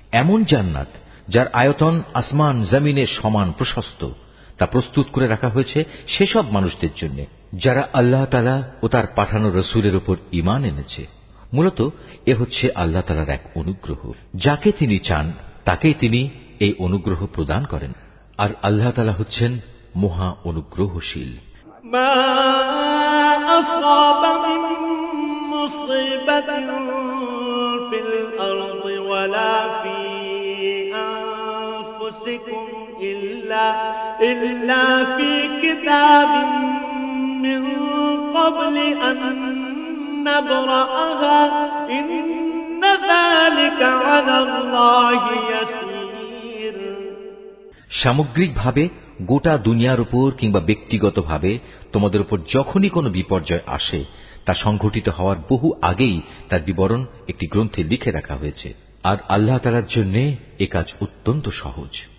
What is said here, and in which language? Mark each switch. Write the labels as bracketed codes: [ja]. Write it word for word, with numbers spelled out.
[bn] এমন জান্নাত যার আয়তন আসমান জমিনের সমান প্রশস্ত, তা প্রস্তুত করে রাখা হয়েছে সেসব মানুষদের জন্য যারা আল্লাহ তাআলা ও তার পাঠানো রাসূলের উপর ঈমান এনেছে। মূলত এ হচ্ছে আল্লাহ তাআলার এক অনুগ্রহ। যাকে তিনি চান তাকেই তিনি এই অনুগ্রহ প্রদান করেন, আর আল্লাহ তাআলা হচ্ছেন মহা অনুগ্রহশীল। [ar] মা আসাবা মিন মুসিবাতিন ফিল আরদি ওয়ালা ফি আনফুসিকুম إلا إلا في كتاب من قبل أن نبرأها إن ذلك على الله يسير। [bn] সামগ্রিকভাবে গোটা দুনিয়ার উপর কিংবা ব্যক্তিগতভাবে তোমাদের উপর যখনই কোনো বিপর্যয় আসে, তা সংঘটিত হওয়ার বহু আগেই তার বিবরণ একটি গ্রন্থে লিখে রাখা হয়েছে, আর আল্লাহ তাআলার জন্য এ কাজ অত্যন্ত সহজ।